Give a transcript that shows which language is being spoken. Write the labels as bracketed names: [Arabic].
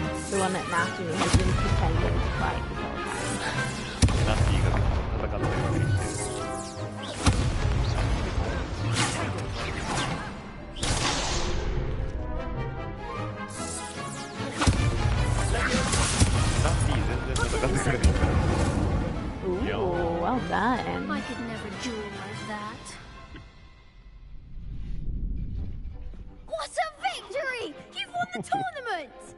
[English] The one that Natty has been pretending to fight this whole time. [Japanese] Natty が戦ってるふりしてる。ナッティ全然戦ってくれない。 [English] Well done. I could never duel like that. What a victory! You've won the tournament!